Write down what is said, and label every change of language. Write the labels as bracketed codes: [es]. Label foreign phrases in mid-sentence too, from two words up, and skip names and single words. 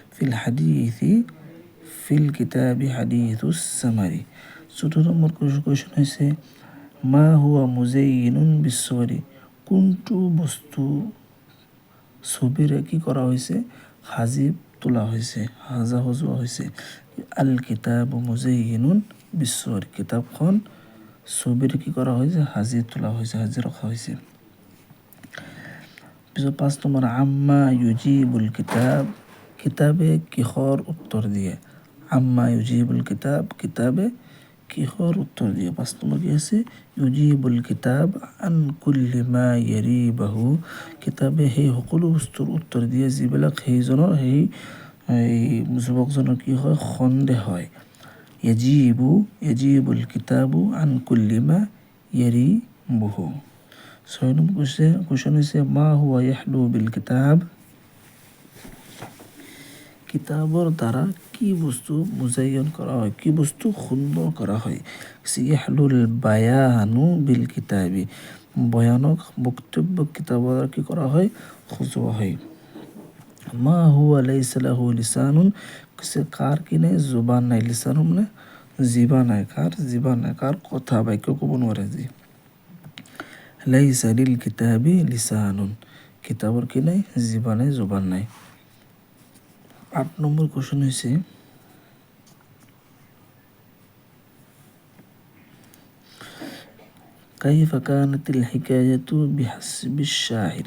[ar] في الكتاب حديث السمر. [as] 14 নম্বৰ কুৱেশ্যন হৈছে [ar] ما هو مزين بالصور. [as] কোনটো বস্তু ছবিৰে কি কৰা হৈছে? সাজি তোলা হৈছে, সাজা সজোৱা হৈছে। [ar] الكتاب مزين بالصور. [as] কিতাপখন ছবিৰে কি কৰা হৈছে? সাজি তোলা হৈছে, সাজি ৰখা হৈছে। পিছত 5 নম্বৰ [ar] عما يجيب الكتاب. [as] কিতাবে কিহৰ উত্তৰ দিয়ে? [ar] عما يجيب الكتاب. [as] কিতাবে কিহৰ উত্তৰ দিয়ে? 5 নম্বৰ কি আছে? [ar] يجيب الكتاب عن كل ما يريبه. [as] কিতাবে সেই সকলো বস্তুৰ উত্তৰ দিয়ে যিবিলাক সেই যুৱকজনৰ কি হয়? সন্দেহ হয়। [ar] يجيب الكتاب عن كل ما يريبه. [as] 6 নম্বৰ কুৱেশ্যন হৈছে [ar] ما هو يحلو بالكتاب. [as] কিতাবৰ দ্বাৰা কি বস্তু মুজায়্যন কৰা হয়? কি বস্তু সুন্দৰ কৰা হয়? [ar] يحلو البيان بالكتاب. [as] বয়ানক বক্তব্য কিতাবৰ দ্বাৰা কি কৰা হয়? সজোৱা হয়। [ar] ما هو ليس له لسان. [as] কাৰ কি নাই? জুবান নাই। লিসানুন মানে জিভা নাই। কাৰ জিভা নাই, কাৰ কথা বাক্য ক'ব নোৱাৰে যি। [ar] ليس للكتاب لسان. [as] কিতাবৰ কি নাই? জিভা নাই, জুবান নাই। 8 নম্বৰ কুৱেশ্যন হৈছে [ar] كيف كانت الحكاية بحسب الشعر.